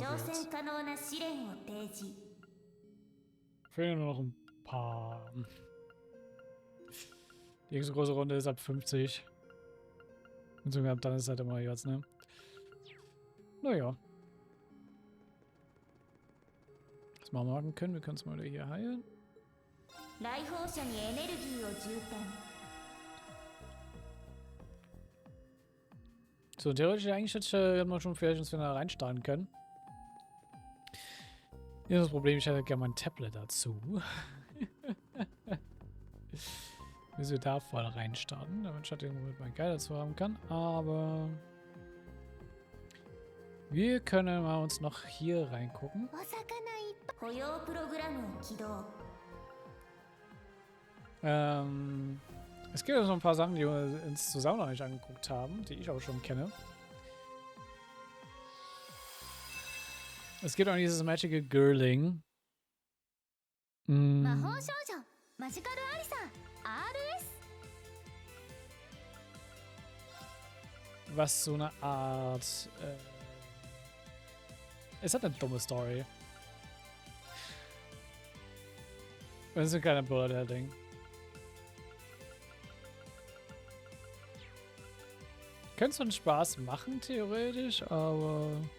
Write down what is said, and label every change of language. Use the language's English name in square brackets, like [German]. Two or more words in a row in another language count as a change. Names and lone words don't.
[Japanese] 挑 [German] Upgrades. [Japanese] 戦可能な試練を提示。 [German] Fehlen nur noch ein paar. Die nächste große Runde ist ab 50. Und sogar ab dann ist es halt immer jetzt, ne? Naja. Was wir machen können, wir können es mal wieder hier heilen. [Japanese] 来訪者にエネルギーを充填。 [German] So, theoretisch eigentlich hätte man schon vielleicht uns wieder reinstarten können. Hier ist das Problem, ich hätte gerne mein Tablet dazu. Bis wir da voll reinstarten, damit ich halt irgendwo mit meinem Guide dazu haben kann. Aber wir können mal uns noch hier reingucken. [Japanese] お魚いっぱい。雇用プログラムを起動。 [German] Es gibt ja so ein paar Sachen, die wir uns zusammen noch nicht angeguckt haben, die ich auch schon kenne. Es gibt auch dieses Magical Girling. [Japanese] 魔法少女マジカルアリサ RS。 [German] Was so eine Art... es hat eine dumme Story. Das ist ein kleiner Bullet-Ding. Könnte so einen Spaß machen, theoretisch, aber...